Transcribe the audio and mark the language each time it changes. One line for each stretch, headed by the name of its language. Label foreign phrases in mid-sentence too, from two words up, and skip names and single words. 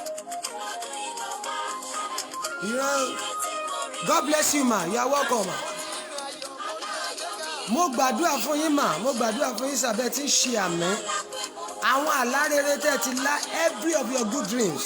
English: God bless you, ma. You are welcome, ma.
Yoruba: Mo gbàdúrà fún yín, ma. Mo gbàdúrà fún yín sábẹ́ tí ń ṣe àmín. Àwọn àlá rere tẹ́ ti lá
English: every of your good dreams.